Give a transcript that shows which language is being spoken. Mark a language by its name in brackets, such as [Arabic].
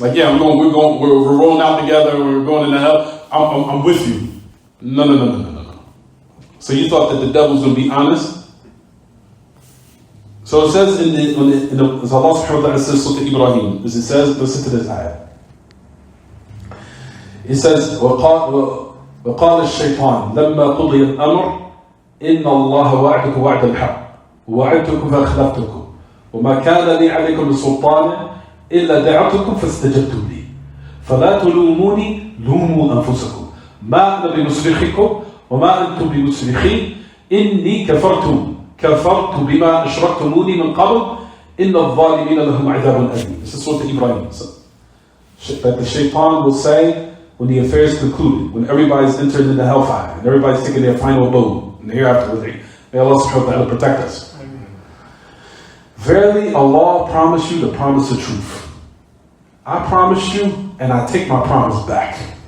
[English] Like, yeah, we're rolling out together, we're going into hell. I'm with you. No. So you thought that the devil was going to be honest? So it says as Allah subhanahu wa ta'ala says to Ibrahim, as it says, listen to this ayah. It says, [Arabic] وَقَالَ الشَّيْطَانِ لَمَّا قُضِيَ الْأَمْرِ إِنَّ اللَّهَ وَعْدَكُمْ وَعْدَ الْحَقِّ وَوَعَدْتُكُمْ فَأَخْلَفْتُكُمْ وَمَا كَانَ لِي عَلَيْكُمْ بِسُلْطَانٍ إلا دعوتكم فاستجبتم لي فلا تلوموني لوموا أنفسكم ما أنا بمصرخكم وما أنتم بمصرخي إني كفرت كفرت بما أشركتموني من قبل إن الظالمين لهم عذاب أليم. [English] This is Surah Ibrahim. That the shaitan will say when the affair is concluded, when everybody's entered into hellfire, and everybody's taking their final abode, and the hereafter with it. May Allah subhanahu wa ta'ala protect us. Verily, Allah promised you the promise of truth. I promised you, and I take my promise back.